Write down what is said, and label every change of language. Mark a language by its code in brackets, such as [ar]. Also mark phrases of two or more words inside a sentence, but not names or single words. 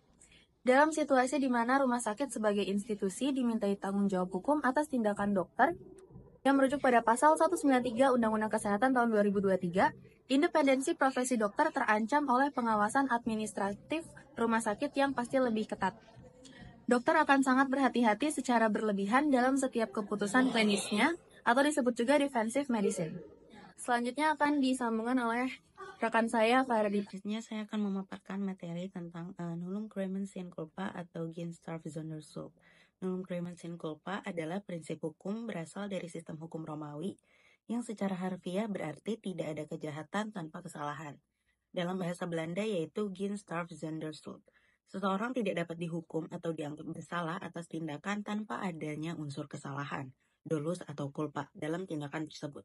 [id] Dalam situasi di mana rumah sakit sebagai institusi dimintai tanggung jawab hukum atas tindakan dokter, yang merujuk pada pasal 193 Undang-Undang Kesehatan tahun 2023, independensi profesi dokter terancam oleh pengawasan administratif rumah sakit yang pasti lebih ketat. Dokter akan sangat berhati-hati secara berlebihan dalam setiap keputusan klinisnya, atau disebut juga [en] defensive medicine. [id] Selanjutnya akan disambungkan oleh rekan saya Faradit. Selanjutnya saya akan memaparkan materi tentang [la] nullum crimen sine culpa [id] atau [nl] Genstarf Sonderschuld. [la] Nullum crimen sine culpa [id] adalah prinsip hukum berasal dari sistem hukum Romawi yang secara harfiah berarti tidak ada kejahatan tanpa kesalahan. Dalam bahasa Belanda yaitu [nl] Genstarf Sonderschuld. [id] Seseorang tidak dapat dihukum atau dianggap bersalah atas tindakan tanpa adanya unsur kesalahan, dolus atau culpa dalam tindakan tersebut.